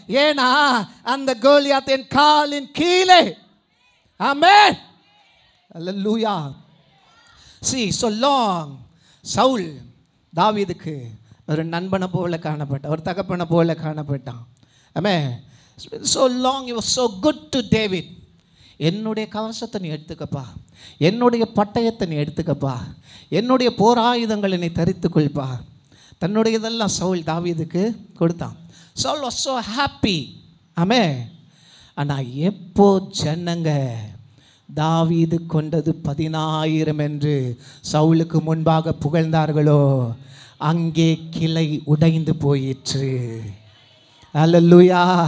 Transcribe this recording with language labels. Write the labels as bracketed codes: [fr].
[ta] ஏன்னா அந்த கோலியாத்தின் காலின் கீழே, ஆமென், அல்லேலூயா. [en] See, so long [ta] சவுல் தாவீதுக்கு ஒரு நண்பனை போல காணப்பட்டான், ஒரு தகப்பனை போல காணப்பட்டான். ஆமென். [en] So long he was so good to David. [ta] என்னுடைய கவசத்தை நீ எடுத்துக்கப்பா, என்னுடைய பட்டயத்தை நீ எடுத்துக்கப்பா, என்னுடைய போராயுதங்களை நீ தரித்துக்கொள்ப்பா. தன்னுடைய இதெல்லாம் சவுல் தாவீதுக்கு கொடுத்தான். [en] Saul was so happy. [ta] ஆமென். ஆனால் எப்போ ஜனங்க தாவீது கொண்டது 10,000 என்று சவுலுக்கு முன்பாக புகழ்ந்தார்களோ அங்கே கிளை உடைந்து போயிற்று. அல்லேலூயா.